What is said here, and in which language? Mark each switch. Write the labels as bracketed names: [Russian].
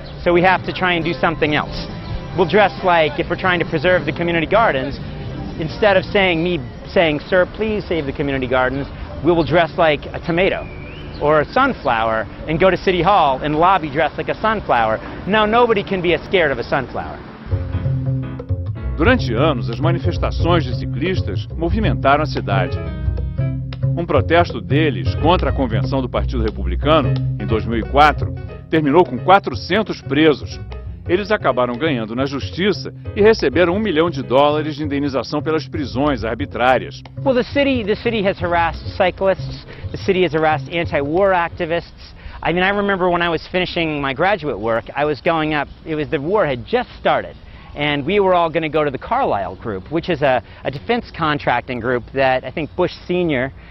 [English] So we have to try and do something else. We'll dress like, if we're trying to preserve the community gardens, instead of saying, sir, please save the community gardens, we will dress like a tomato or a sunflower and go to City Hall and lobby dressed like a sunflower. Now, nobody can be as scared of a sunflower. [Portuguese] Durante anos, as manifestações de ciclistas movimentaram a cidade. Um protesto deles contra a convenção do Partido Republicano, em 2004, terminou com 400 presos. Eles acabaram ganhando na justiça e receberam $1 milhão de indenização pelas prisões arbitrárias. [English] Well, the city has harassed cyclists. The city has harassed anti-war activists. I mean, I remember when I was finishing my graduate work, I was going up. The war had just started, and we were all going to go to the Carlyle Group, which is a defense contracting group that I think Bush Sr.